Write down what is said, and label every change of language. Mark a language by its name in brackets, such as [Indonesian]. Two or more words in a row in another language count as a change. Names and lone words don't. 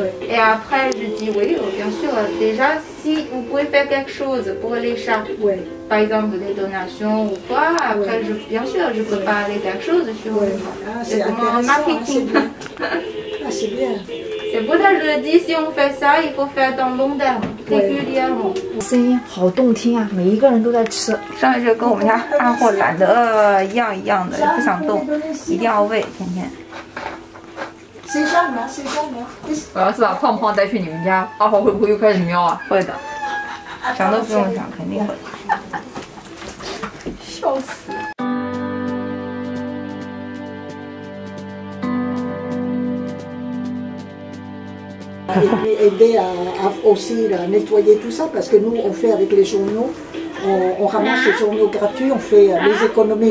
[French] Et après, je dis oui, bien sûr. Déjà, si vous pouvez faire quelque chose pour les chats, Oui, par exemple des donations ou quoi, après, Ouais. bien sûr, je peux parler quelque chose sur oui. Ah, c'est comme un intéressant, hein, c'est marketing. bien. Ah, c'est bien. C'est pour ça que je dis, si on fait ça, il faut faire dans long terme, régulièrement. [Chinese] 声音好动听啊，每一个人都在吃。上一就跟我们家阿货懒得一样一样的，不想动，一定要喂，天天。 [French] C'est jeune, hein, c'est jeune. Hein. [Chinese] 我要是把胖胖带去你们家，阿豪会不会又开始喵啊？会的，想都不用想，肯定会。笑死！ [French] Et puis aider à aussi à nettoyer tout ça, parce que nous, on fait avec les journaux, on ramasse les journaux gratuits, on fait les économies.